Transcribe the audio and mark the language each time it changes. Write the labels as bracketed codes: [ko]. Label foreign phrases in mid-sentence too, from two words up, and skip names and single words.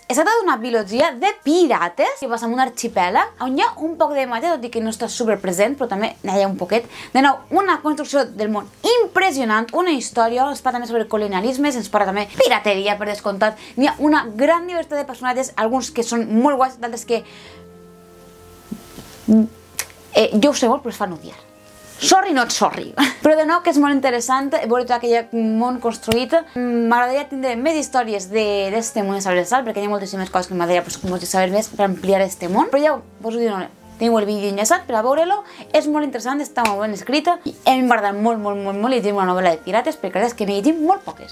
[ca] Es tracta d'una biologia de pirates que passa en un arxipèlag on hi ha un poc de màgia, tot i que no està super present, però també n'hi ha un poquet. De nou, una construcció del món impressionant, una història, ens parla també sobre colonialismes, ens parla també pirateria, per descomptat. N'hi ha una gran diversitat de personatges, alguns que són molt guais, d'altres que jo ho sé molt però es fan odiar. [en] Sorry, not sorry. [ca] Però de nou que és molt interessant veure tot aquell món construït. M'agradaria tindre més històries d'este món de Sabres de Sal, perquè hi ha moltíssimes coses que m'agradaria saber més per ampliar este món. Però ja us ho diré, teniu el vídeo enllaçat per a veure-lo, és molt interessant, està molt ben escrita i hem m'agradat molt llegir una novel·la de pirates, perquè és que n'he llegit molt poques.